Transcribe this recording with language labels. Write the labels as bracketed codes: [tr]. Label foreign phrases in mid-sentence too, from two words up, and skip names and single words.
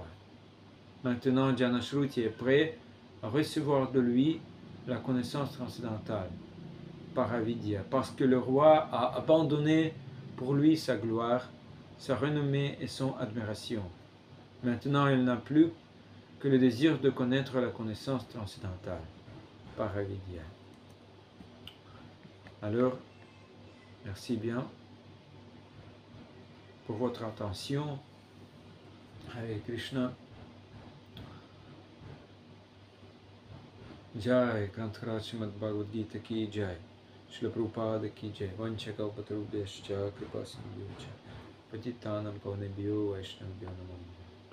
[fr] Maintenant, Janashruti est prêt à recevoir de lui la connaissance transcendantale, Paravidya, parce que le roi a abandonné pour lui sa gloire, sa renommée et son admiration. Maintenant, il n'a plus que le désir de connaître la connaissance transcendantale, Paravidya. Alors, merci bien pour votre attention. Hare Krishna. [hi] जय ग्रन्थर श्रीमद् भगवद् गीता की जय. [sa] Srila Prabhupada [hi] की जय. [sa] वाञ्छाकल्पतरुभ्यश्च कृपा सिन्ध्यश्च. पतितानाम् पावनेभ्यो वैष्णवभ्यो नमो.